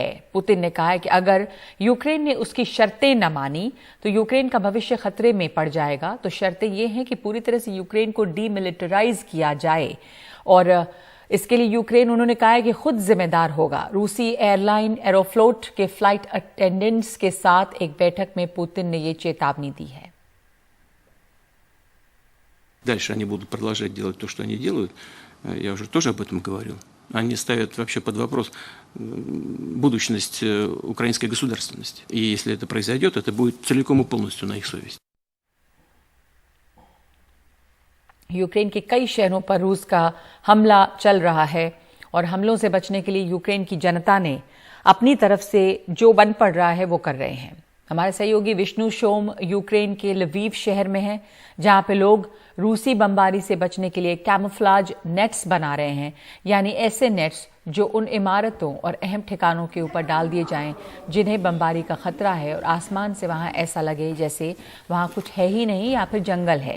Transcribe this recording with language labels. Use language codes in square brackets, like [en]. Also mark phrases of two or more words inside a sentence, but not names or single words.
[hi] पुतिन ने कहा है कि अगर यूक्रेन ने उसकी शर्तें न मानी तो यूक्रेन का भविष्य खतरे में पड़ जाएगा। तो शर्तें ये हैं कि पूरी तरह से यूक्रेन को डीमिलिटराइज किया जाए और इसके लिए यूक्रेन, उन्होंने कहा है कि खुद जिम्मेदार होगा। रूसी एयरलाइन एरोफ्लोट के फ्लाइट अटेंडेंट्स के साथ एक बैठक में पुतिन ने ये चेतावनी दी है। [ru] Дальше они будут продолжать делать то, что они делают. Я уже тоже об этом говорил. Они ставят вообще под вопрос будущность украинской государственности. И если это произойдет, это будет целиком и полностью на их совести. [hi] यूक्रेन के कई शहरों पर रूस का हमला चल रहा है और हमलों से बचने के लिए यूक्रेन की जनता ने अपनी तरफ से जो बन पड़ रहा है वो कर रहे हैं। हमारे सहयोगी विष्णु शोम यूक्रेन के लवीव शहर में हैं, जहां पे लोग रूसी बमबारी से बचने के लिए [en] camouflage nets [hi] बना रहे हैं, यानी ऐसे नेट्स जो उन इमारतों और अहम ठिकानों के ऊपर डाल दिए जाएं जिन्हें बमबारी का खतरा है और आसमान से वहां ऐसा लगे जैसे वहां कुछ है ही नहीं या फिर जंगल है।